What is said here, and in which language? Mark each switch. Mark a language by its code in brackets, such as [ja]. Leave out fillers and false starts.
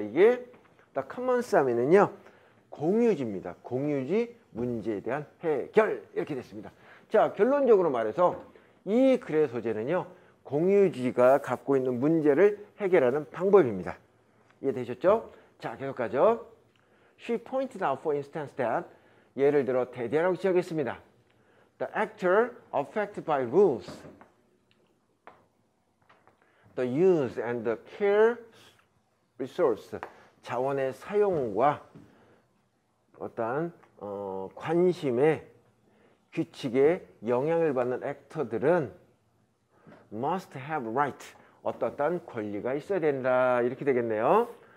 [ko] 이게 딱 commons 하면은요 공유지입니다. 공유지 문제에 대한 해결 이렇게 됐습니다. 자, 결론적으로 말해서 이 글의 소재는요 공유지가 갖고 있는 문제를 해결하는 방법입니다. 이해되셨죠? 자, 계속 가죠. [en] She pointed out for instance that [ko] 예를 들어 대대라고 시작했습니다. [en] The actor affected by rules, the use and the care resource [ko] 자원의 사용과 어떠한 관심의 규칙에 영향을 받는 액터들은 [en] must have right [ko] 어떠한 권리가 있어야 된다 이렇게 되겠네요.